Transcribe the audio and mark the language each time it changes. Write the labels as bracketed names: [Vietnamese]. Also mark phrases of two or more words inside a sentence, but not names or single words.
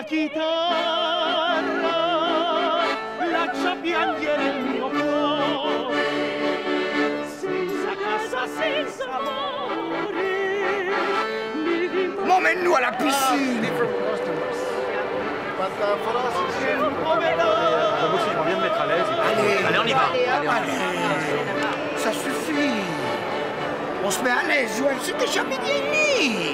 [Italian] chitarra, lascia piangere il mio cuore, senza casa, senza amore. [French] Emmène-nous à la piscine. On vient de mettre à l'aise. Allez, on y va. Ça suffit. On se met à l'aise, Joël, c'est déjà midi et demi.